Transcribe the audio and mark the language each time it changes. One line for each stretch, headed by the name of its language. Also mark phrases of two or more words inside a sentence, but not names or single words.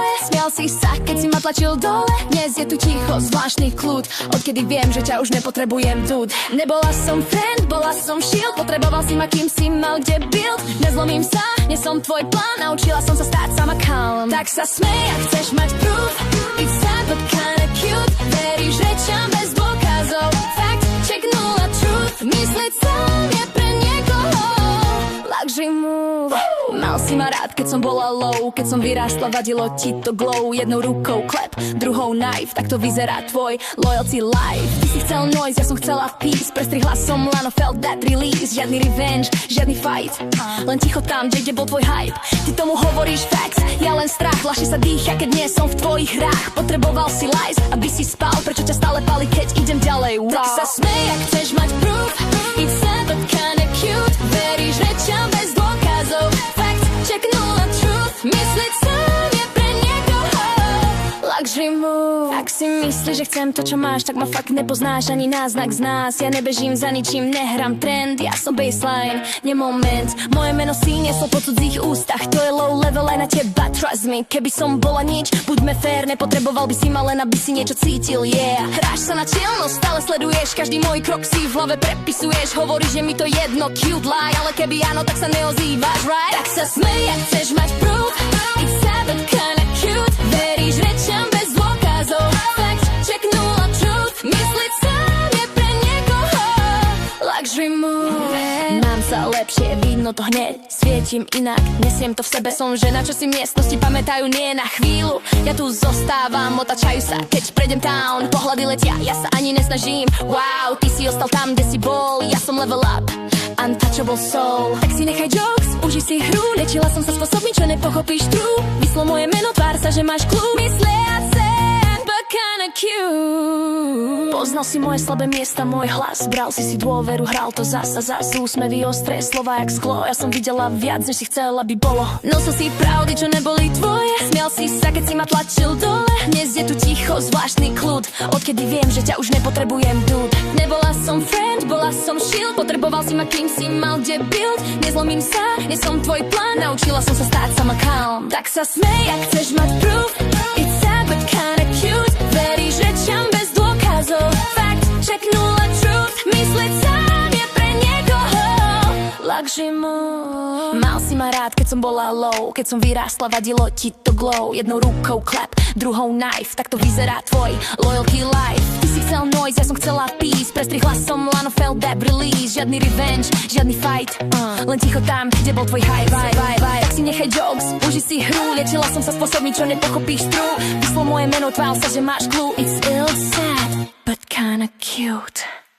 Slovak: Smial si sa, keď si ma tlačil dole. Dnes je tu ticho, zvláštny kľud. Odkedy viem, že ťa už nepotrebujem, dude. Nebola som friend, bola som shield. Potreboval si ma, kým si mal kde build. Nezlomím sa, nie som tvoj plán. Naučila som sa stáť sama calm. Tak sa smej, ak chceš mať proof.
English: It's sad but kinda cute.
Slovak: Veríš rečam bez dôkazov.
English: Fact, check nula truth.
Slovak: Mysleť sám je pre niekoho
English: luxury move.
Slovak: Mal si ma rád, keď som bola low. Keď som vyrástla, vadilo ti to glow. Jednou rukou klep, druhou knife. Tak to vyzerá tvoj
English: loyalty life.
Slovak: Ty si chcel noise, ja som chcela peace. Prestrihla som lano,
English: felt that release.
Slovak: Žiadny revenge, žiadny fight. Len ticho tam, kde bol tvoj hype. Ty tomu hovoríš facts, ja len strach. Ľahšie sa dýcha, keď nie som v tvojich hrách. Potreboval si lies, aby si spal. Prečo ťa stále pali, keď idem ďalej? Wow. Tak sa smej, ak chceš mať proof.
English: It's sad but kinda cute.
Slovak: Veríš rečam bez dôkazov.
English: Fact, check nula truth.
Slovak: Mysleť sám je pre niekoho
English: luxury move.
Slovak: Ak si myslíš, že chcem to, čo máš, tak ma fakt nepoznáš ani náznak z nás. Ja nebežím za ničím, nehrám trend. Ja som baseline, nie moment. Moje meno si nieslo po cudzích ústach. To je
English: low level
Slovak: aj na teba,
English: trust me.
Slovak: Keby som bola nič, buďme fair. Nepotreboval by si ma len, aby si niečo cítil, yeah. Hráš sa na čilnosť, stále sleduješ. Každý môj krok si v hlave prepisuješ. Hovoríš, že mi to jedno,
English: cute lie.
Slovak: Ale keby áno, tak sa neozývaš, right? Tak sa smej, ak chceš mať proof.
English: It's sad but kinda cute.
Slovak: Veríš rečam bez dôkazov.
English: Fact, check nula truth.
Slovak: Mysleť sám je pre niekoho
English: luxury move.
Slovak: Mám sa lepšie, vidno to hneď. Svietim inak, nesiem to v sebe. Som žena, čo si miestnosti pamätajú nie na chvíľu. Ja tu zostávam, otačajú sa, keď prejdem town. Pohľady letia, ja sa ani nesnažím. Wow, ty si ostal tam, kde si bol. Ja som
English: level up, untouchable soul.
Slovak: Tak si nechaj jokes, uži si hru. Liečila som sa spôsobmi, čo nepochopíš true. Vyslo moje meno, tvár sa, že máš kľú.
English: Myslia sad, but kinda cute.
Slovak: Poznal si moje slabé miesta, môj hlas. Bral si dôveru, hral to zas. Úsmevy ostré, slova jak sklo. Ja som videla viac, než si chcel, aby bolo. Nosil si pravdy, čo neboli tvoje. Smial si sa, keď si ma tlačil dole. Dnes je tu ticho, zvláštny kľud. Odkedy viem, že ťa už nepotrebujem, dude. Nebola som friend, bola som shield. Potreboval si ma, kým si mal kde build. Nezlomím sa, nie som tvoj plán. Naučila som sa stáť sama calm. Tak sa smej, ak chceš mať proof.
English: It's sad but kinda cute.
Slovak: Veríš rečam bez dôkazov.
English: Fact, check nula truth.
Slovak: Mysleť sám je pre niekoho
English: luxury move.
Slovak: Mal si ma rád, keď som bola low. Keď som vyrástla, vadilo ti to glow. Jednou rukou klep, druhou knife. Tak to vyzerá tvoj
English: loyalty life.
Slovak: Ty si chcel noise, ja som chcela peace. Prestrihla som lano,
English: felt that release.
Slovak: Žiadny revenge, žiadny fight. Len ticho tam, kde bol tvoj hype. Tak si nechaj jokes, uži si hru. Liečila som sa spôsobmi, čo nepochopíš true. Vyslo moje meno, tvál sa, že máš clue.
English: It's ill sad, but kinda cute.